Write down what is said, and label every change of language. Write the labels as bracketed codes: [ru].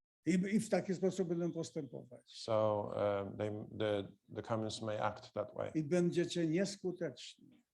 [pl] I w taki sposób będą postępować. [en] So the communists may act that way. [pl] I będziecie nieskuteczni.